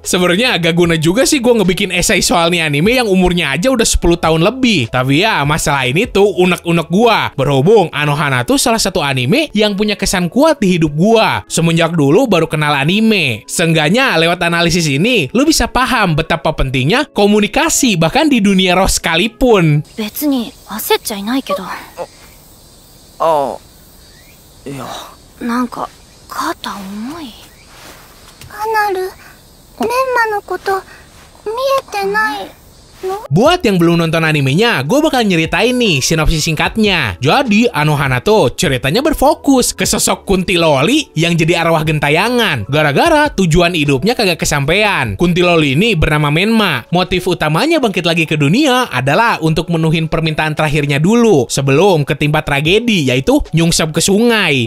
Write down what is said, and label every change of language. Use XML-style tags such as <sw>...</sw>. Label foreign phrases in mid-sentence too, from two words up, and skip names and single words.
<id>Sebenarnya agak guna juga sih gue ngebikin esai soal nih anime yang umurnya aja udah 10 tahun lebih. Tapi ya masalah ini tuh unek-unek gue. Berhubung Anohana tuh salah satu anime yang punya kesan kuat di hidup gue. Semenjak dulu baru kenal anime. Seenggaknya lewat analisis ini lu bisa paham betapa pentingnya komunikasi bahkan di dunia roh sekalipun.</id> <ja>別に焦っちゃいないけど。いや。なんか肩重い。アナル、メンマのこと見えてないの？</ja> <id>Buat yang belum nonton animenya, gue bakal nyeritain nih sinopsis singkatnya. Jadi, Anohana tuh ceritanya berfokus ke sosok Kunti Loli yang jadi arwah gentayangan. Gara-gara tujuan hidupnya kagak kesampean. Kunti Loli ini bernama Menma. Motif utamanya bangkit lagi ke dunia adalah untuk menuhin permintaan terakhirnya dulu sebelum ketimpa tragedi, yaitu nyungsep ke sungai.</id>